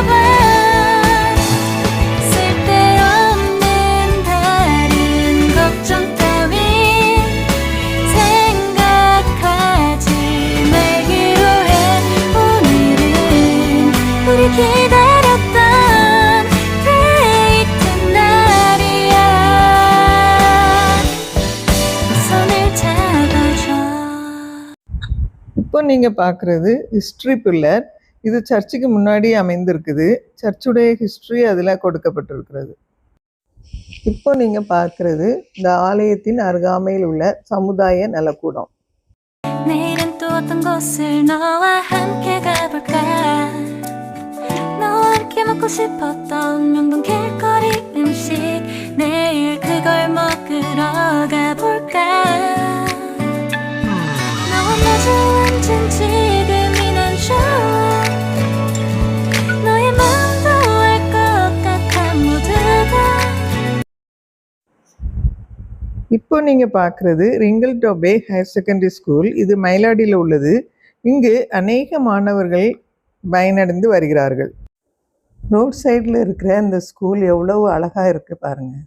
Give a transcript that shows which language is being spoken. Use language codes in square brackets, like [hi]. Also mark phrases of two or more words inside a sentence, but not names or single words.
[ko] 쓸데없는 다른 걱정 따윈 생각하지 말기로 해. 오늘은 우리 기다렸던 데이트 날이야. 손을 잡아줘. [ta] இப்போ நீங்கள் பார்க்குறது [en] history pillar. [ta] இது சர்ச்சுக்கு முன்னாடி அமைந்திருக்குது. சர்ச்சுடைய ஹிஸ்ட்ரி அதில் கொடுக்கப்பட்டிருக்கிறது. இப்போ நீங்கள் பார்க்குறது இந்த ஆலயத்தின் அருகாமையில் உள்ள சமுதாய நலக்கூடம். [ko] 내일은 또 어떤 곳을 너와 함께 가볼까. 너와 함께 먹고 싶었던 명동 길거리 음식 내일 그걸 먹으러 가볼까. 너와 마주 앉은 지금이 난 좋아. 너의 마음도 알 것 같아 모두가. [ta] இப்போ நீங்கள் பார்க்குறது ரிங்கல் தோபே [en] higher secondary school. [ta] இது மயிலாடியில் உள்ளது. இங்கு அநேக மாணவர்கள் பயனடைந்து வருகிறார்கள். [en] road sideil [ta] இருக்கிற இந்த ஸ்கூல் எவ்வளவு அழகாக இருக்குது பாருங்கள்.